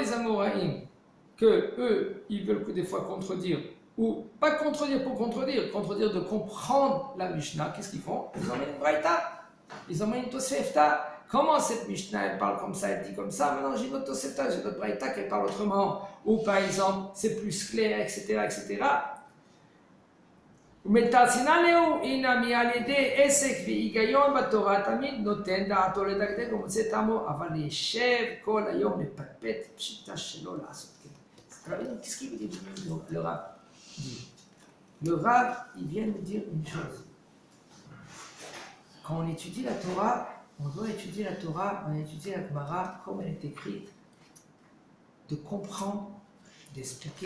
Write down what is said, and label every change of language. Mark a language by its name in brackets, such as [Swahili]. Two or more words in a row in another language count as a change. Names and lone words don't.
[French] Dans les Amoraïm, que eux, ils veulent que des fois contredire, ou pas contredire pour contredire, contredire de comprendre la Mishnah, qu'est-ce qu'ils font? Ils emmènent une Braïta, ils emmènent une Tosefta. Comment cette Mishnah, elle parle comme ça, elle dit comme ça? Maintenant, j'ai une autre Tosefta, j'ai une autre Braïta qui parle autrement. Ou par exemple, c'est plus clair, etc., etc. [Hebrew] ומתרצינן הנה מעל ידי עסק והיגיון בתורה תמיד נותן דעתו לדקדק ומוצא טעמו, אבל להישב כל היום לפטפט פשיטה שלא לעשות כן. [French] Qu'est-ce qu'il veut dire le Rav dit? Le Rav, il vient nous dire une chose. Quand on étudie la Torah, on doit étudier la Torah, on étudie la Gemara comme elle est écrite, de comprendre, d'expliquer.